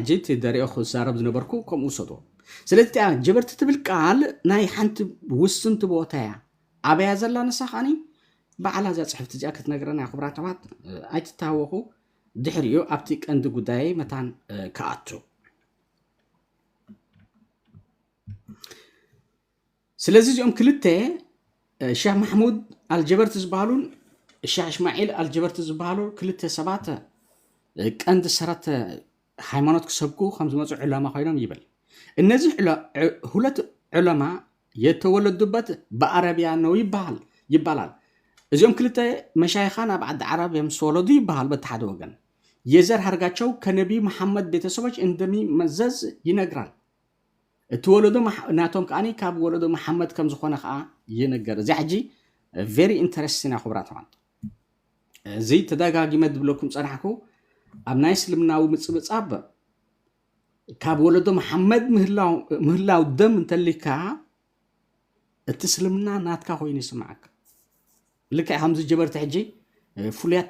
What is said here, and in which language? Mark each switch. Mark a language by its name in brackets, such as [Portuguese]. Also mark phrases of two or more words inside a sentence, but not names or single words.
[Tigrinya] ሕጂ ደሪኦ ክዛረብ ዝነበርኩ ከምኡ ሰዶ ስለዚ ጀበርቲ ትብል ቃል ናይ ሓንቲ ውስንቲ ቦታ እያ ኣበያ ዘላ ንሳ ኸኒ በዓላ እዛ ፅሕፍቲ እዚኣ ክትነግረና ክቡራት ኣሕዋት ኣይትታወኹ ድሕሪኡ ኣብቲ ቀንዲ ጉዳይ መታን ከኣቱ ስለዚ እዚኦም ክልተ ሼኽ ማሕሙድ አልጀበርቲ ዝበሃሉን ሼኽ እስማዒል አልጀበርቲ ዝበሃሉ ክልተ ሰባት ቀንዲ ሰረት ሃይማኖት ክሰብኩ ከም ዝመፁ ዕላማ ኮይኖም ይብል [Amharic] እነዚህ ሁለት ዑለማ የተወለዱበት በአረቢያ ነው ይባላል [Tigrinya] እዚኦም ክልተ መሻይኻን ኣብ ዓዲ ዓረብ እዮም ዝተወለዱ ይባሃል በቲ ሓደ ወገን [Amharic] የዘር ሃርጋቸው ከነቢይ መሐመድ ቤተሰቦች እንደሚመዘዝ ይነግራል [Tigrinya] እቲ ወለዶ ናቶም ከዓኒ ካብ ወለዶ መሐመድ ከም ዝኾነ ከዓ ይነገር እዚ ሕጂ [English] very interesting [Tigrinya] ክቡራት ኣሕዋት እዚ ተደጋጊመ ድብለኩም ፀናሕኩ ኣብ ናይ እስልምናዊ ምፅብፃብ ካብ ወለዶ መሐመድ ምህላው ደም እንተሊካ እቲ እስልምና ናትካ ኮይኑ ይስማዓካ ልክዕ ከምዚ ጀበርቲ ሕጂ ፍሉያት